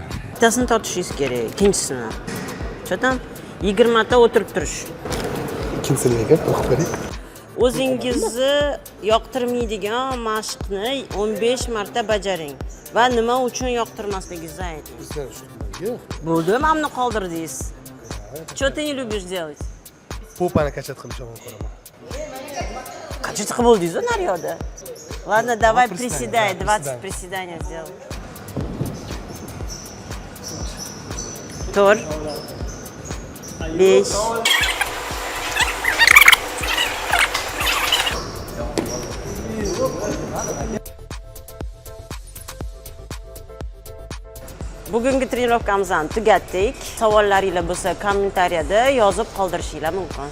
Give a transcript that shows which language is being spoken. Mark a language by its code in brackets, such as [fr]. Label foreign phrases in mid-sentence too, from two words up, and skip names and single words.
[uz] Bittasini tortishingiz kerak, ikkinchisini. Cho'tam 20 ta o'tirib turish. Ikkinchisini nega o'qib bering? O'zingizni yoqtirmaydigan mashqni 15 marta bajaring va nima uchun yoqtirmasligingizni ayting. Bo'ldi, mamnun qoldirdingiz. [ru] Что ты не любишь делать? [uz] Popani kachat qilishni ko'raman. Qancha chiqib bo'ldingiz, Naryoda? [ru] Ладно, давай приседания, приседай, да, 20 приседаний сделай. Тур. 5. [uz] Bugungi trenirovkamizni tugatdik. Savollaringiz bo'lsa, kommentariyada yozib qoldirishinglar mumkin.